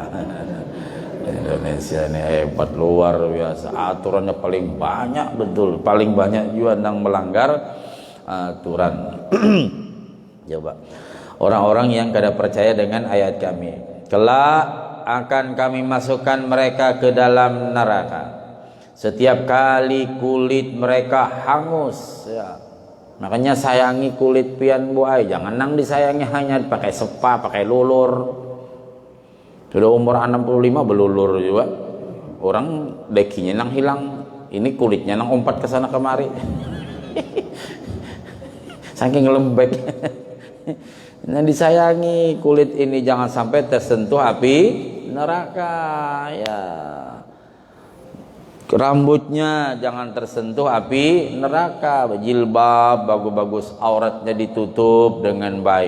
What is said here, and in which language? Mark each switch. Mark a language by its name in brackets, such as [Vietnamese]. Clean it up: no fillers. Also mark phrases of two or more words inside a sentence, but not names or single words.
[Indonesian] Indonesia ini hebat luar biasa, aturannya paling banyak, betul paling banyak juga yang melanggar aturan. Coba orang-orang yang kada percaya dengan ayat kami, kelak akan kami masukkan mereka ke dalam neraka. Setiap kali kulit mereka hangus ya, [Banjar] Makanya sayangi kulit pian buai, jangan nang disayangi hanya pakai sepa, pakai lulur. [Indonesian] Sudah umur 65 belulur juga. [Banjar] Orang dekinya nang hilang, ini kulitnya nang umpat ke sana kemari. [Indonesian] Saking lembek. Nah, disayangi kulit ini jangan sampai tersentuh api neraka ya. Rambutnya jangan tersentuh api neraka, jilbab bagus-bagus, auratnya ditutup dengan baik.